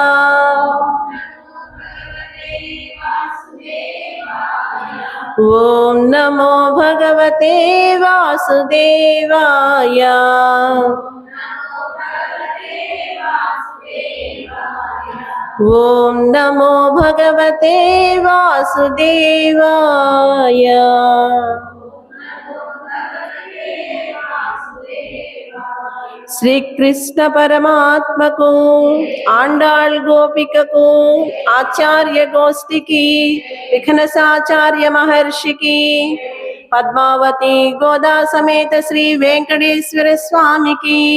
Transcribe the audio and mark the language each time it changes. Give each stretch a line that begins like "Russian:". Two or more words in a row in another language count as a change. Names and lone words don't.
Sanskrit: ॐ नमो भगवते वासुदेवाय. ॐ नमो भगवते वासुदेवाय.
Telugu: శ్రీకృష్ణ పరమాత్మకు, ఆండాళ్ గోపికకు, ఆచార్య గోష్ఠికి, విఘ్నసాచార్య మహర్షికి, పద్మావతి గోదా సమేత శ్రీ వెంకటేశ్వర స్వామికి.